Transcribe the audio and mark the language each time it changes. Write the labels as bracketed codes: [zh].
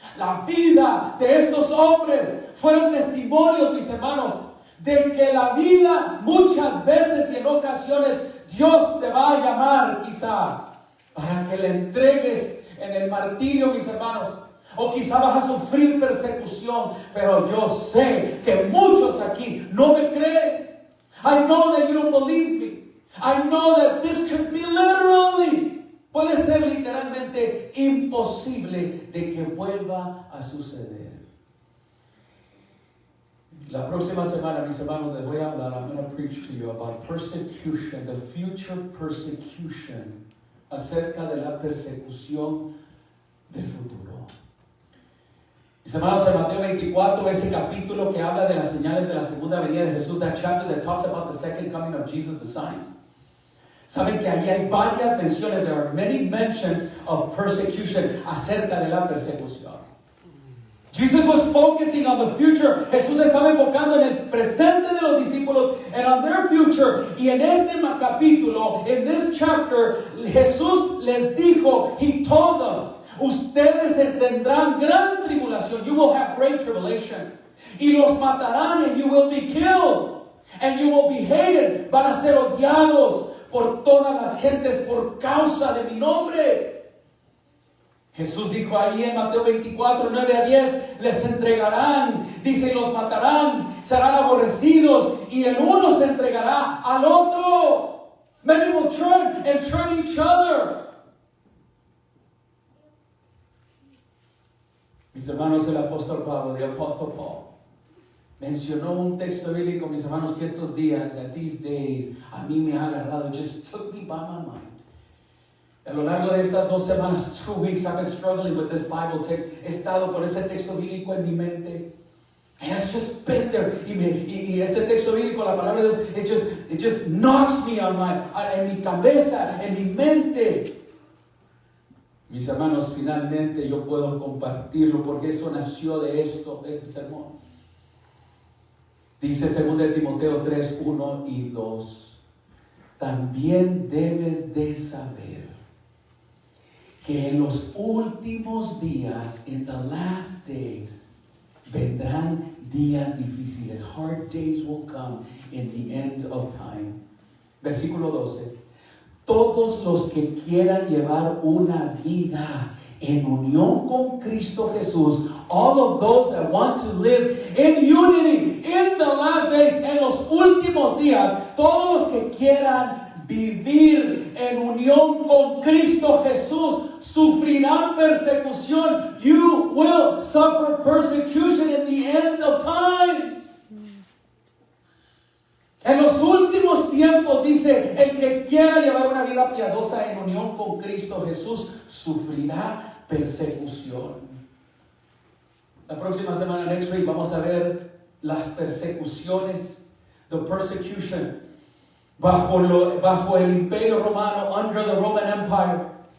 [es] La vida de estos hombres fueron testimonios, mis hermanos, de que la vida muchas veces y en ocasiones Dios te va a llamar quizá para que le entregues en el martirio, mis hermanos. O quizá vas a sufrir persecución, pero yo sé que muchos aquí no me creen. [en] I know that you don't believe me. I know that this could be literally, [es] puede ser literalmente imposible de que vuelva a suceder. La próxima semana, mis hermanos, les voy a hablar. [en] I'm going to preach to you about persecution, the future persecution, [es] acerca de la persecución del futuro. Mis hermanos, en Mateo 24, ese capítulo que habla de las señales de la segunda venida de Jesús, [en] that chapter that talks about the second coming of Jesus, the signs. [es] Saben que ahí hay varias menciones, [en] there are many mentions of persecution, [es] acerca de la persecución. [en] Jesus was focusing on the future. [es] Jesús estaba enfocando en el presente de los discípulos [en] and on their future. [es] Y en este capítulo, [en] in this chapter, [es] Jesús les dijo, [en] He told them, [es] ustedes tendrán gran tribulación. [en] You will have great tribulation. [es] Y los matarán [en] and you will be killed. And you will be hated. [es] Van a ser odiados por todas las gentes por causa de mi nombre. Jesús dijo ahí en Mateo 24, 9 a 10, les entregarán, dice, y los matarán, serán aborrecidos, y el uno se entregará al otro. [en] Many will turn and turn each other. [es] Mis hermanos, el apóstol Pablo, [en] the Apostle Paul, [es] mencionó un texto bíblico, mis hermanos, que estos días, [en] that these days, [es] a mí me ha agarrado, [en] it just took me by my mind. [es] A lo largo de estas 2 semanas, [en] 2 weeks, I've been struggling with this Bible text. [es] He estado con ese texto bíblico en mi mente. [en] And it's just been there. [es] Y ese texto bíblico, la palabra de Dios, [en] it just knocks me on [es] en mi cabeza, en mi mente. Mis hermanos, finalmente yo puedo compartirlo porque eso nació de este sermón. Dice 2 Timoteo 3, 1 y 2. También debes de saber que en los últimos días, [en] in the last days, [es] vendrán días difíciles. [en] Hard days will come in the end of time. [es] Versículo 12. Todos los que quieran llevar una vida en unión con Cristo Jesús, [en] all of those that want to live in unity in the last days, [es] en los últimos días, todos los que quieran vivir en unión con Cristo Jesús sufrirán persecución. [en] You will suffer persecution in the end of times. [es] En los últimos tiempos, dice, el que quiera llevar una vida piadosa en unión con Cristo Jesús sufrirá persecución. La próxima semana, [en] next week, [es] vamos a ver las persecuciones, [en] the persecution, [es] bajo el imperio romano, [en] under the Roman Empire.